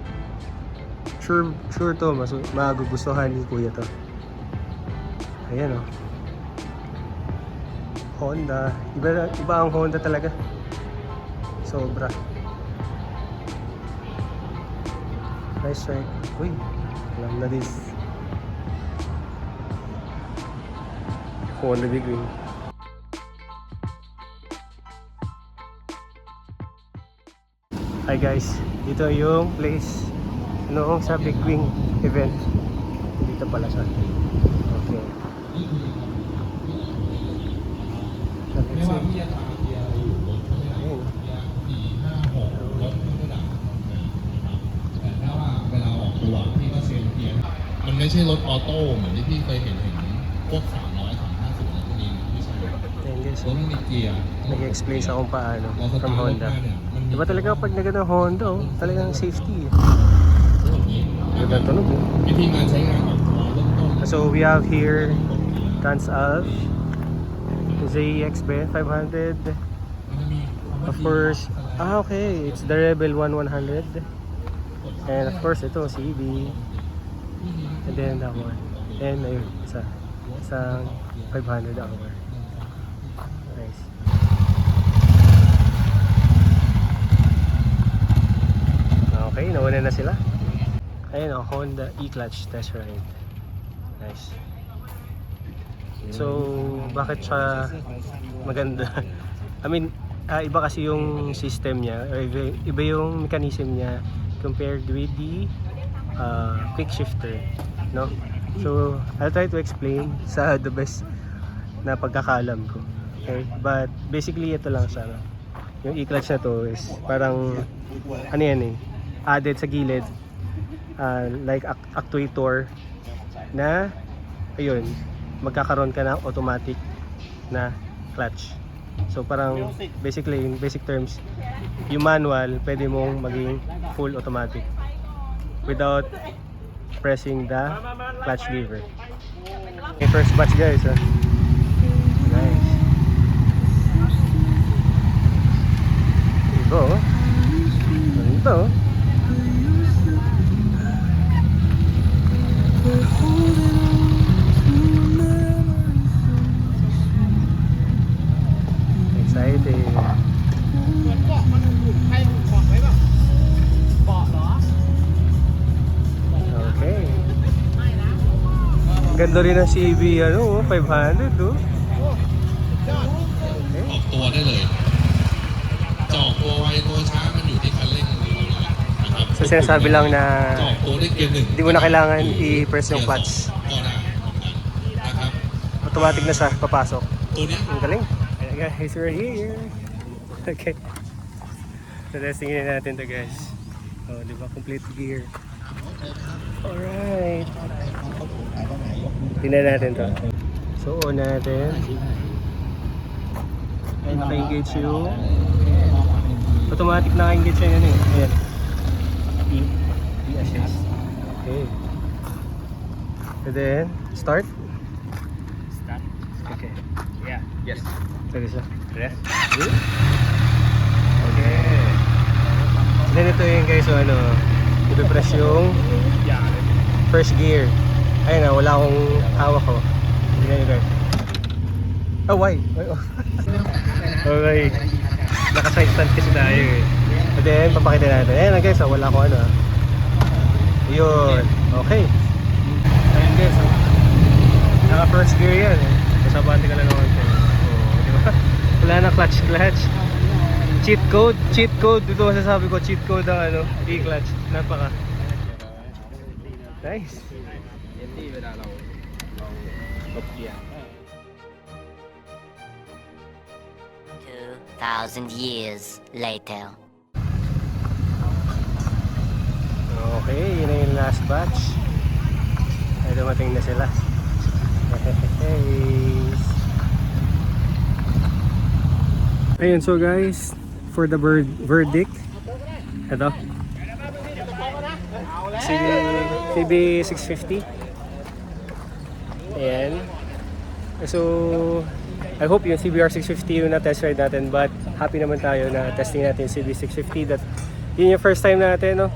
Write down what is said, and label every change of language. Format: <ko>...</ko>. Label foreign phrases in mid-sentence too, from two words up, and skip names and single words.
<tl>Sure to, magugustuhan ni Kuya to. Ayan oh. Honda. Iba ang Honda talaga. Sobra.</tl> <en>Nice strike.</en> <tl>Uy, alam na this. Honda Big Wing.</tl> <en>Hi guys,</en> <tl>dito yung place noong sa Big Wing event. Dito pala siya.</tl> <en>Okay. So, let's see.</en> <tl>Ayun.</tl> <th>มันไม่ใช่รถออโต้เหมือนที่พี่เคยเห็นพวก300 350อะไรพวกนี้ไม่ใช่</th> <tl>Ayan guys,</tl> <th>รถมันมีเกียร์</th> <tl>nag-explain sa kung paano</tl> <th>เราส</th> <tl>from</tl> <th>ตาร์ทรถ</th> <tl>Honda.</tl> <th>ได้เนี่ยมันมี</th> <tl>Diba talaga pag nagano Honda oh, talagang safety.</tl> <th>แบบนี้</th> <tl>Ganda tunog eh.</tl> <th>วิธีการใช้งานของตัวเริ่มต้น</th> <en>So we have here tons of ZX Ben 500.</en> <th>มันจะมีคำว่า</th> <en>Of course, okay, it's the Rebel 1100. And of course, ito, CB. And then that one.</en> <tl>And ayun, isang 500 hour.</tl> <en>Nice. Okay,</en> <tl>nauna na sila. Ayun o, Honda</tl> <en>E-Clutch test ride.</en> <tl>Nice. So, bakit siya maganda?</tl> <en>I mean,</en> <tl>iba kasi yung system niya, or iba yung mechanism niya</tl> <en>compared with the quick shifter,</en> <tl>no?</tl> <en>So, I'll try to explain</en> <tl>sa</tl> <en>the best</en> <tl>na pagkakalam ko. Okay?</tl> <en>But basically</en> <tl>ito lang siya. No? Yung e-clutch na to is parang ano yan eh, added sa gilid</tl> <en>like actuator</en> <tl>na ayun, magkakaroon ka ng automatic na clutch.</tl> <en>So parang basically in basic terms,</en> <tl>yung manual pwede mong maging full automatic</tl> <en>without pressing the clutch lever. Okay, first batch guys. Nice.</en> <tl>Ito. Ito. Exciting.</tl> <th>เหมือนเบาะมันถูกให้ถูกบอกไว้แบบเบาะเหรอ</th> <tl>Okay. Ganda rin ng CB ano, 500 oh. Okay.</tl> <th>ออกตัวได้เลยจะออกตัวไวตัวช้ามันอยู่ที่คันเร่งของเรานะครับ</th> <tl>So sinasabi lang na</tl> <th>จะออกตัวได้เกียร์ 1</th> <tl>hindi mo na kailangan i-press yung clutch.</tl> <th>ก็ได้นะครับ</th> <tl>Automatic na siya papasok.</tl> <th>ตัวเนี้ย</th> <tl>Ang galing. Ayan guys,</tl> <en>we're here. Okay.</en> <tl>So testingin natin to guys.</tl> <en>Oh,</en> <tl>di ba?</tl> <en>Complete gear. Alright.</en> <tl>Tingnan natin to. So on natin. Ay, naka-engage yung automatic naka-engage yun eh. Ayan.</tl> <en>E-assist. Okay. And then, start. Start. Okay. Yeah. Yes.</en> <tl>Pwede siya.</tl> <en>Rest. Okay.</en> <tl>Then ito yung guys, so ano, ipipress yung</tl> <en>Yeah. first gear.</en> <tl>Ayun na, wala akong hawak ko. Hindi na yun guys.</tl> <en>Oh, why? Oh. Okay.</en> <tl>Naka-side stand kasi tayo eh.</tl> <en>And then,</en> <tl>papakita natin. Ayun na guys, wala akong ano. Yun. Okay. Ayun guys, naka-first gear yan eh. Masabante ka lang naman ito. Oh, di ba? Wala na clutch.</tl> <en>Cheat code.</en> <tl>Dito masasabi ko,</tl> <en>cheat code</en> <tl>ang ano, e-clutch. Napaka.</tl> <en>Nice.</en> <th>ที่เวลาเรากดเกียร์</th> <en>2,000 years later.</en> <tl>Okay, yun na yung last batch. Ay, dumating na sila. Ayun,</tl> <en>so guys, for the verdict,</en> <tl>ito CB 650. Ayan.</tl> <en>So I hope</en> <tl>yung CBR 650 yung na-test ride natin, but happy naman tayo na testing natin yung CB 650 that Yun yung</tl> <en>first time</en> <tl>natin, no?</tl>